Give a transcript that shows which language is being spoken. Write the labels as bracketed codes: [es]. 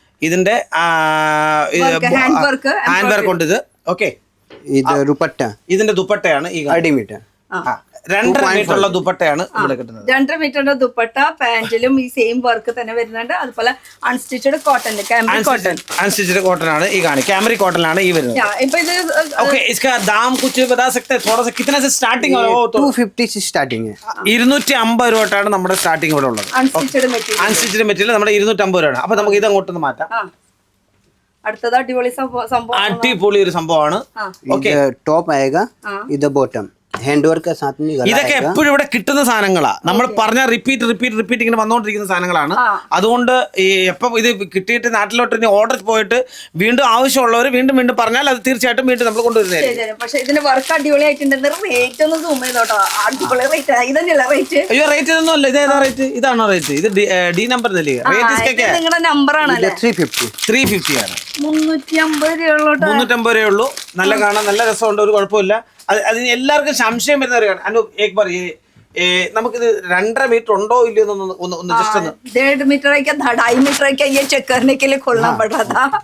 [ml] ഇതിന്റെ hand work ഉണ്ട് ഇത്. ഓക്കെ, ഇത് दुपट्टा, ഇതിന്റെ ദുപ്പട്ടയാണ് ഈ [hi] 2.5 मीटर. [ml] 2.5 മീറ്റർ ഉള്ള ദുപ്പട്ടയാണ് ഇവിടെ കിട്ടുന്നത്. 2.5 മീറ്ററിന്റെ ദുപ്പട്ട, പാന്റിലും ഈ സെയിം വർക്ക് തന്നെ വരുന്നുണ്ട്. അതുപോലെ അൺസ്റ്റിച്ചഡ് കോട്ടൺ, अनस्टिच्ड कॉटन ആണ് ഈ കാണി. कैमरिक കോട്ടണിലാണ് ഈ വരുന്നത്. ഇപ്പൊ ഇത് [hi] ओके, इसका दाम कुछ बता सकते हैं थोड़ा सा? कितने से स्टार्टिंग है? वो तो 250 से स्टार्टिंग है. [ml] 250 രൂപയാണ് നമ്മുടെ സ്റ്റാർട്ടിംഗ് ഇവിടെ ഉള്ളത്. അൺസ്റ്റിച്ചഡ് മെറ്റീരിയൽ, അൺസ്റ്റിച്ഡ് മെറ്റീരിയൽ നമ്മുടെ 250 രൂപയാണ്. അപ്പൊ നമുക്ക് ഇത് അങ്ങോട്ടൊന്ന് മാറ്റാം. അടുത്തത് അടിപൊളി സംഭവം, അടിപൊളി ഒരു സംഭവമാണ്. ഓക്കെ, [hi] टॉप आएगा, इधर बॉटम हैंड वर्क का साथ में गला [ml] ഇതൊക്കെ എപ്പോഴും ഇവിടെ കിട്ടുന്ന സാധനങ്ങളാ. നമ്മൾ പറഞ്ഞ റിപ്പീറ്റ് ഇങ്ങനെ വന്നുകൊണ്ടിരിക്കുന്ന സാധനങ്ങളാണ്. അതുകൊണ്ട് ഈ എപ്പം ഇത് കിട്ടിയിട്ട് നാട്ടിലോട്ട് ഇനി ഓർഡർ പോയിട്ട് വീണ്ടും ആവശ്യമുള്ളവർ വീണ്ടും പറഞ്ഞാൽ അത് തീർച്ചയായിട്ടും വീണ്ടും നമ്മൾ കൊണ്ടുവരുന്നതായിരിക്കും. പക്ഷെ ഇതിന്റെ വർക്ക് അടിപൊളിയായിട്ടുണ്ട്. റേറ്റ് ഒന്ന് സൂം ചെയ്തോട്ടോ. അടിപൊളി റേറ്റ്. ഇതന്നെയല്ല റേറ്റ്? അയ്യോ, റേറ്റ് ഇതൊന്നും അല്ല. ഇതേതാ റേറ്റ്? ഇതാണോ റേറ്റ്? ഇത് ഡി നമ്പർ നിങ്ങളുടെ നമ്പർ ആണല്ലേ? 350 ആണ്. 350 രൂപ 350 രൂപയേ ഉള്ളൂ. നല്ല കാണാൻ നല്ല രസമുണ്ട്, ഒരു കുഴപ്പമില്ല. അതിന് എല്ലാവർക്കും സംശയം വരുന്ന ഒരു അനൂപ് ഏക് ബാർ നമുക്കിത് 2.5 मीटर ഉണ്ടോ ഇല്ലയോ ഒന്ന് ജസ്റ്റ് ഒന്ന് [hi] 1.5 मीटर है क्या 2.5 मीटर है क्या ये चेक करने के लिए खोलना पड़ रहा था.